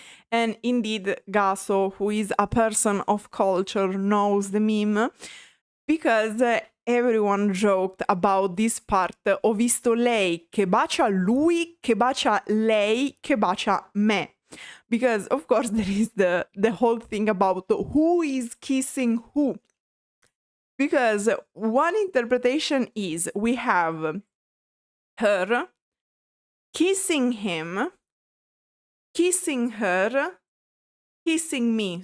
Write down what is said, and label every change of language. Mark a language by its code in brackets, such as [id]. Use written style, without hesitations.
[en] And indeed, Gaso, who is a person of culture, knows the meme because everyone joked about this part. [it] Ho visto lei che bacia lui, che bacia lei, che bacia me. [en] Because, of course, there is the whole thing about who is kissing who. Because one interpretation is we have her kissing him, kissing her, kissing me.